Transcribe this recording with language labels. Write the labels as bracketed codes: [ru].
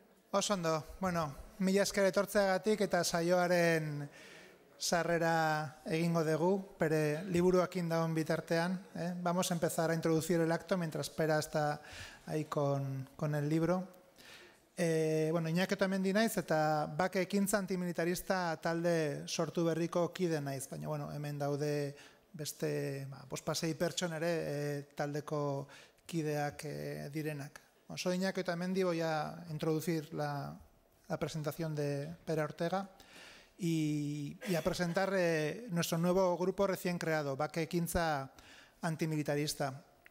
[eu] Oso ondo, mila esker etortzeagatik eta saioaren sarrera egingo dugu, bere liburuakin dagoen bitartean. [es] Vamos a empezar a introducir el acto mientras Pera está ahí con el libro. [eu] Iñaki Otamendi naiz eta bake ekintza antimilitarista talde sortu berriko kide naiz, baina hemen daude beste pasei pertson ere taldeko kideak direnak. [es] Soy Iñaki Otamendi, voy a introducir la presentación de Pera Ortega y a presentar nuestro nuevo grupo recién creado, Bake Ekintza Antimilitarista.